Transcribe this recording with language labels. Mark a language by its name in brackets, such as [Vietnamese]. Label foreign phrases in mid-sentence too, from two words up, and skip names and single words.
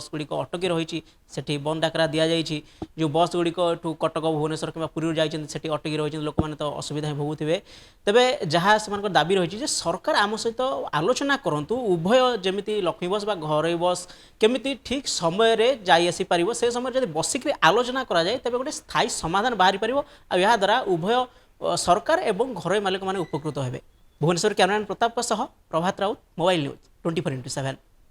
[Odia] ଗୁଡ଼ିକ ଅଟକି ରହିଛି ସେଠି ବନ୍ଦ ଡାକରା ଦିଆଯାଇଛି ଯେଉଁ ବସ୍ ଗୁଡ଼ିକ ଏଠୁ କଟକ ଭୁବନେଶ୍ୱର କିମ୍ବା ପୁରୀରୁ ଯାଇଛନ୍ତି ସେଠି ଅଟକି ରହିଛନ୍ତି ଲୋକମାନେ ତ ଅସୁବିଧା ଭୋଗୁଥିବେ ତେବେ ଯାହା ସେମାନଙ୍କର ଦାବି ରହିଛି ଯେ ସରକାର ଆମ ସହିତ ଆଲୋଚନା କରନ୍ତୁ ଉଭୟ ଯେମିତି ଲକ୍ଷ୍ମୀ ବସ୍ ବା ଘରୋଇ ବସ୍ କେମିତି ଠିକ୍ ସମୟରେ ଯାଇ ଆସିପାରିବ ସେ ସମୟରେ ଯଦି ବସିକରି ଆଲୋଚନା କରାଯାଏ ତେବେ ଗୋଟେ ସ୍ଥାୟୀ ସମାଧାନ ବାହାରିପାରିବ ଆଉ ଏହାଦ୍ୱାରା ଉଭୟ ସରକାର ଏବଂ ଘରୋଇ ମାଲିକ ମାନେ ଉପକୃତ ହେବେ। [English] Bhubaneswar cameraman Pratap Prabhat Raut Mobile News 24x7.